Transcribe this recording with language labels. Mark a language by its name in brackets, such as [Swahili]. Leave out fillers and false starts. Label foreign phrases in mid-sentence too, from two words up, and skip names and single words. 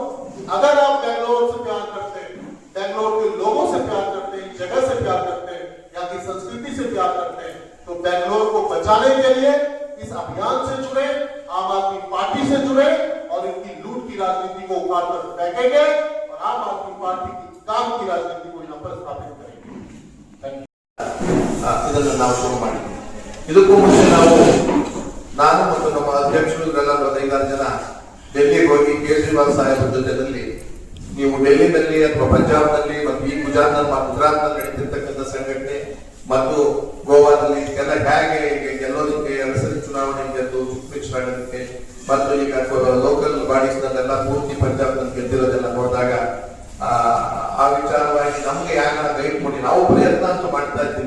[Hindi] अगर आप बेंगलोर से प्यार करते हैं, बेंगलोर के लोगों से प्यार करते हैं, जगह से प्यार करते हैं, यहाँ की संस्कृति से प्यार करते हैं, तो बेंगलोर को बचाने के लिए इस अभियान से जुड़े, आम आदमी पार्टी से जुड़े और इनकी लूट की राजनीति को उखाड़ कर फेंकेंगे और आम आदमी पार्टी की काम की राजनीति को यहाँ पर स्थापित करेंगे। [Kannada] ಇದನ್ನು ನಾವು ಶುರು ಮಾಡಿದ್ವಿ। ಇದಕ್ಕೂ ಮುಂಚೆ ನಾನು ಮತ್ತು ನಮ್ಮ ಅಧ್ಯಕ್ಷರು ಇವರೆಲ್ಲ 5-6 ಜನ ಡೆಲ್ಲಿಗೆ ಹೋಗಿ ಕೇಜ್ರಿವಾಲ್ ಸಾಹೇಬರ ಜೊತೆಯಲ್ಲಿ ನೀವು ಡೆಲ್ಲಿನಲ್ಲಿ ಅಥವಾ ಪಂಜಾಬ್ನಲ್ಲಿ ಮತ್ತು ಈ ಗುಜರಾತ್ನಲ್ಲಿ ನಡೀತಿರ್ತಕ್ಕಂಥ ಸಂಘಟನೆ ಮತ್ತು ಗೋವಾದಲ್ಲಿ ಎಲ್ಲ ಹೇಗೆ ಗೆಲ್ಲೋದಕ್ಕೆ 2 ಸರಿ ಚುನಾವಣೆ ಗೆದ್ದು ಮಿಕ್ಸ್ ಮಾಡೋದಕ್ಕೆ ಮತ್ತು ಈಗ [English] local bodies [Kannada] ನಲ್ಲೆಲ್ಲ ಪೂರ್ತಿ ಪಂಜಾಬ್ನಲ್ಲಿ ಗೆದ್ದಿರೋದೆಲ್ಲ ನೋಡಿದಾಗ ಆ ವಿಚಾರವಾಗಿ ನಮ್ಗೆ ಯಾಕ ಗೈಡ್ ಮಾಡಿ ನಾವು ಪ್ರಯತ್ನ ಅಂತೂ ಮಾಡ್ತಾ ಇದ್ದೀವಿ.